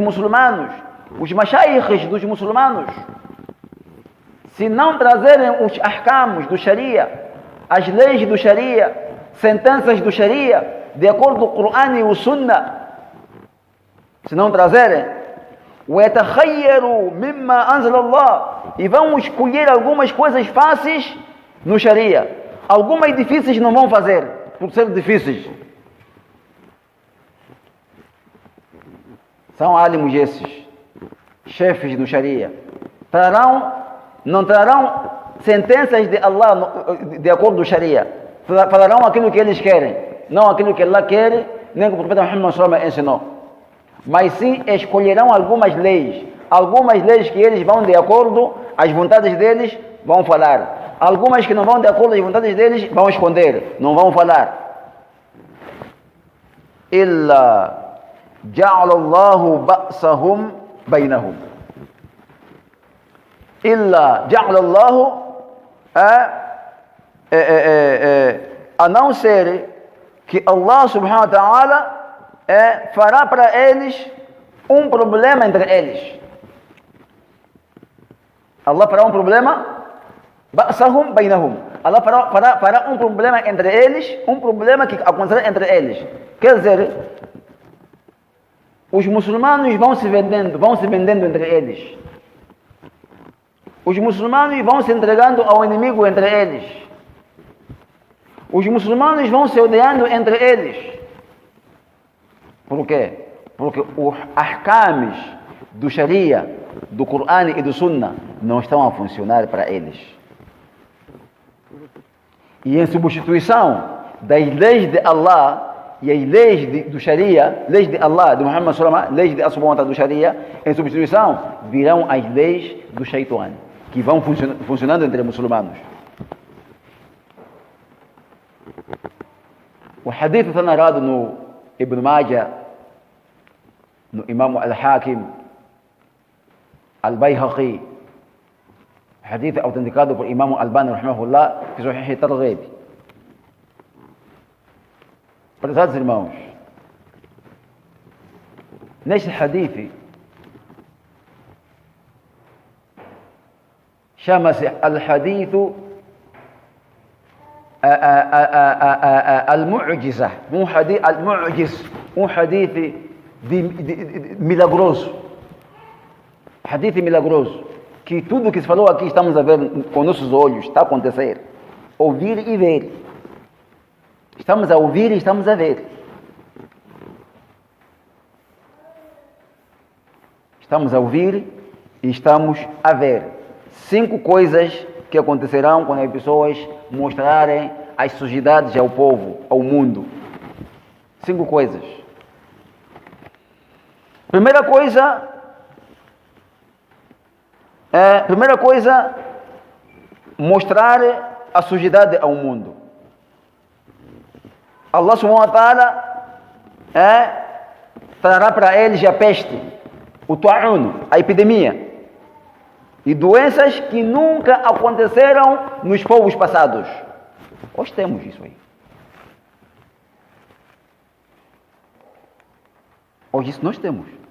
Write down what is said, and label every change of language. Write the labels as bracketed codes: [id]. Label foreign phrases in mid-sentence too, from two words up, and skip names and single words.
[pt] muçulmanos, os mashayikhes dos muçulmanos, se não trazerem os ahkams do Sharia, as leis do Sharia, sentenças do Sharia, de acordo com o Coran e o Sunnah, se não trazerem, [ar] وَيَتَخَيَّرُوا مِمَّا أَنزَلَ اللَّهُ, [pt] e vão escolher algumas coisas fáceis no Sharia. Algumas difíceis não vão fazer, por ser difíceis. São alimos esses, chefes do Sharia. Não trarão sentenças de Allah de acordo com o Sharia. Falarão aquilo que eles querem, não aquilo que Allah quer, nem que o profeta Muhammad [ar] صلى الله عليه وسلم [pt] ensinou. Mas sim escolherão algumas leis que eles vão de acordo às vontades deles, vão falar. Algumas que não vão de acordo às vontades deles, vão esconder, não vão falar. [ar] إلا جعل الله بأسهم بينهم. إلا جعل الله [pt] a não ser que Allah [ar] سبحانه وتعالى [pt] fará para eles um problema entre eles. Allah fará um problema, [ar] بأسهم بينهم. [pt] Allah fará um problema entre eles, um problema que acontecerá entre eles. Quer dizer, os muçulmanos vão se vendendo entre eles. Os muçulmanos vão se entregando ao inimigo entre eles. Os muçulmanos vão se odiando entre eles. Por quê? Porque os ahkams do Sharia, do Coran e do Sunnah não estão a funcionar para eles. E em substituição das leis de Allah e as leis do Sharia, leis de Allah, de Muhammad [ar] صلى الله عليه وسلم, [pt] leis de Allah do Sharia, em substituição virão as leis do Shaitan, que vão funcionando entre muçulmanos. O hadith está narrado no Ibn Majah, no Imam Al-Hakim, Al-Bayhaqi. Hadith autenticado por Imam Al-Albani rahimahullah, que Sahih Targhib. Prezados irmãos, neste hadith chama-se [ar] الحديث المعجزة، المعجز, [pt] um hadith milagroso. Hadith milagroso. Que tudo que se falou aqui estamos a ver com nossos olhos, está a acontecer. Ouvir e ver. Estamos a ouvir e estamos a ver. Estamos a ouvir e estamos a ver. 5 coisas que acontecerão quando as pessoas mostrarem as sujidades ao povo, ao mundo. 5 coisas. Primeira coisa, mostrar a sujidade ao mundo. Allah [ar] سبحانه وتعالى [pt] trará para eles a peste, o ta'un, a epidemia, e doenças que nunca aconteceram nos povos passados. Hoje temos isso aí. Hoje isso nós temos.